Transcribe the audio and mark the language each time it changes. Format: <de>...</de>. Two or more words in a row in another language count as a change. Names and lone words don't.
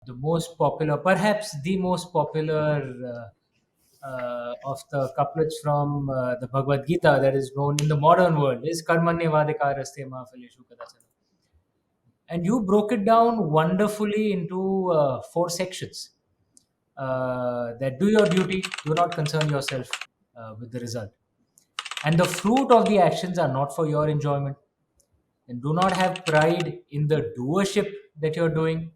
<en>the most popular, perhaps the most popular of the couplets from the Bhagavad Gita that is known in the modern world is</en> <sa>कर्मण्येवाधिकारस्ते मा फलेषु कदाचन.</sa> <en>And you broke it down wonderfully into four sections. That do your duty, do not concern yourself with the result. And the fruit of the actions are not for your enjoyment. And do not have pride in the doership that you're doing.</en>